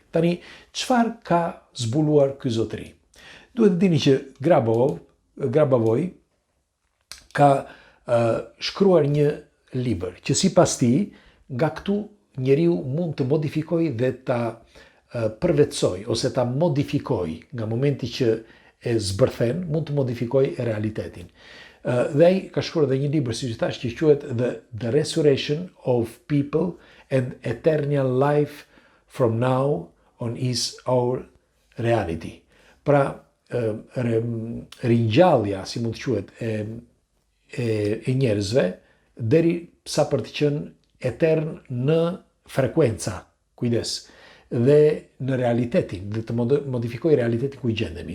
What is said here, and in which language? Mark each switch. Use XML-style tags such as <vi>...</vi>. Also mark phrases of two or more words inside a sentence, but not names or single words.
<sq>Tani, çfarë ka zbuluar ky zotëri? Duhet të dini që Grabovoi ka shkruar një libër që sipas tij, nga këtu njeriu mund të modifikojë dhe ta përvetësoj ose ta modifikoj nga momenti që e zbërthen, mund të modifikoj realitetin. Dhe ai ka shkruar edhe një libër, siç thash, që quhet The Resurrection of People and Eternal Life from Now on is Our Reality. Pra, ringjallja, si mund të quhet, e njerëzve deri sa për të qenë etern në frekuenca, kujdes, dhe në realitetin, dhe të modifikoj realitetin ku i gjendemi.</sq>